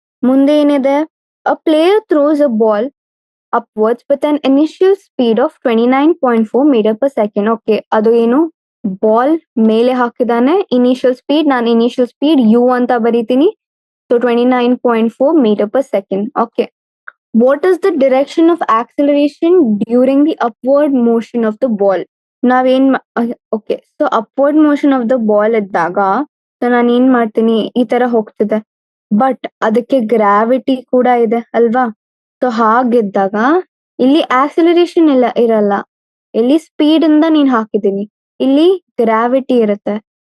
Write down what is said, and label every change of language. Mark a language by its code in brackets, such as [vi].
[kn] ಮುಂದೆ ಏನಿದೆ, [en] A player throws a ball upwards with an initial speed of 29.4 metre per second. [kn] Okay, ಅದು ಏನು, ball ಮೇಲೆ ಹಾಕಿದಾನೆ, initial speed, ನಾನು ಇನಿಷಿಯಲ್ ಸ್ಪೀಡ್ ಯು ಅಂತ ಬರೀತೀನಿ. [en] So 29.4 metre per second. Okay, what is the direction of acceleration during the upward motion of the ball? [kn] ನಾವೇನ್ okay, so [en] upward motion of the ball [kn] ಇದ್ದಾಗ so ನಾನು ಏನ್ ಮಾಡ್ತೀನಿ, ಈ ತರ ಹೋಗ್ತಿದೆ, ಬಟ್ ಅದಕ್ಕೆ ಗ್ರಾವಿಟಿ ಕೂಡ ಇದೆ ಅಲ್ವಾ. ಸೊ ಹಾಗಿದ್ದಾಗ ಇಲ್ಲಿ ಆಕ್ಸಿಲರೇಷನ್ ಎಲ್ಲ ಇರಲ್ಲ, ಇಲ್ಲಿ ಸ್ಪೀಡ್ ಇಂದ ನೀನ್ ಹಾಕಿದೀನಿ, ಇಲ್ಲಿ ಗ್ರಾವಿಟಿ ಇರುತ್ತೆ.